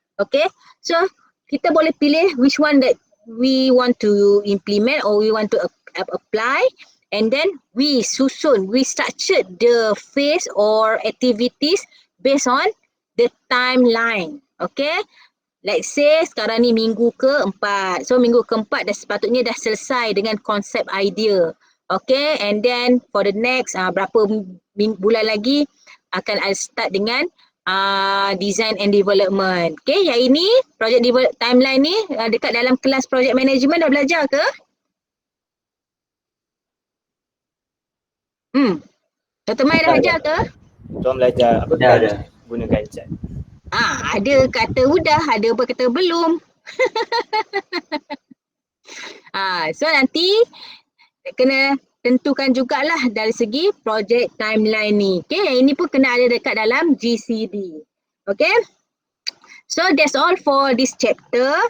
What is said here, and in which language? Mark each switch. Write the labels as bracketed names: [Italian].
[English] Okay, so [Malay] kita boleh pilih [English] which one that we want to implement or we want to apply, and then we structured the phase or activities based on the timeline. [Malay] Okay, [English] let's say [Malay] sekarang ni minggu ke-4. So minggu ke-4 dah sepatutnya dah selesai dengan konsep idea. [English] Okay, and then for the next [Malay] berapa bulan lagi akan [English] start dengan design and development. [Malay] Okay, yang ini project timeline ni dekat dalam kelas project management dah belajar ke? Dr. Mai dah belajar ke? Tuan belajar apa Dah. gunakan chat. Ada kata udah, ada apa kata belum. So nanti kena tentukan jugalah dari segi project timeline ni. Okay, yang ini pun kena ada dekat dalam GCD. [English] Okay, so that's all for this chapter.